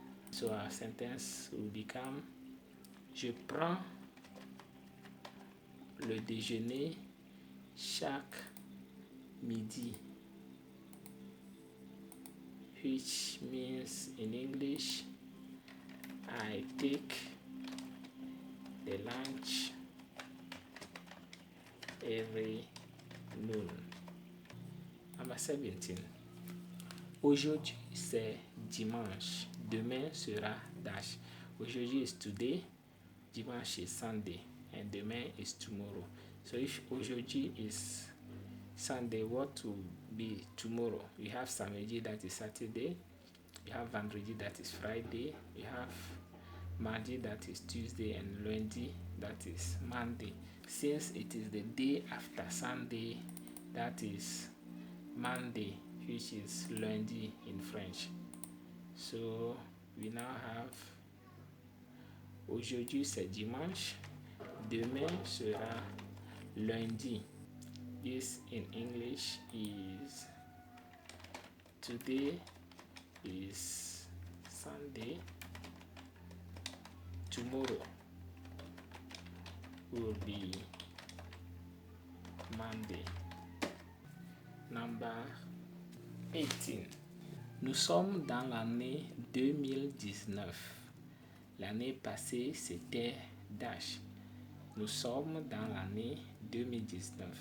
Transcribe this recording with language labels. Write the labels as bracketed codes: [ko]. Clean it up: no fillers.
[en] So our sentence will become: [fr] je prends le déjeuner chaque midi, [en] which means in English, I take the lunch every noon. Number 17. [fr] Aujourd'hui c'est dimanche. Demain sera dash. [en] Aujourd'hui is today. Dimanche is Sunday. And demain is tomorrow. So if aujourd'hui is Sunday, what will be tomorrow? We have samedi, that is Saturday. We have vendredi, that is Friday. We have mardi, that is Tuesday. And lundi, that is Monday. Since it is the day after Sunday, that is Monday, which is lundi in French. So we now have [fr] aujourd'hui c'est dimanche, demain sera lundi. [en] This in English is today is Sunday, tomorrow will be Monday. Number 18. [fr] Nous sommes dans l'année 2019. L'année passée, c'était dash. Nous sommes dans l'année 2019.